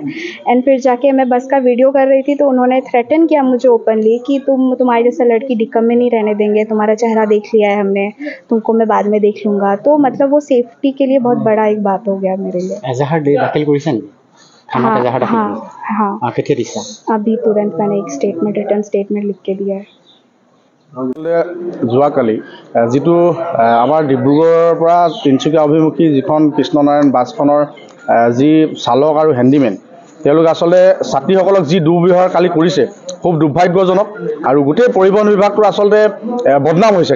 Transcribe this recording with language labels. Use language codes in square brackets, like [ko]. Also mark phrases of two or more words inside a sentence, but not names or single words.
[hi] एंड फिर जाके मैं बस का वीडियो कर रही थी तो उन्होंने थ्रेटन किया मुझे ओपनली कि तुम्हारे जैसा लड़की डिकम में नहीं रहने देंगे, तुम्हारा चेहरा देख लिया है हमने, तुमको मैं बाद में देख लूँगा। तो मतलब वो सेफ्टी के लिए बहुत बड़ा एक बात हो गया मेरे लिए। हाँ, अभी तुरंत मैंने एक [en] return statement [hi] लिख के दिया है। [as] যোৱাকালি যিটো আমাৰ ডিব্ৰুগড়ৰ পৰা তিনিচুকীয়া অভিমুখী যিখন কৃষ্ণনাৰায়ণ বাছখনৰ যি চালক আৰু হেণ্ডিমেন, তেওঁলোকে আচলতে ছাত্ৰীসকলক যি দুৰ্ব্যৱহাৰ কালি কৰিছে খুব দুৰ্ভাগ্যজনক। আৰু গোটেই পৰিবহণ বিভাগটো আচলতে বদনাম হৈছে।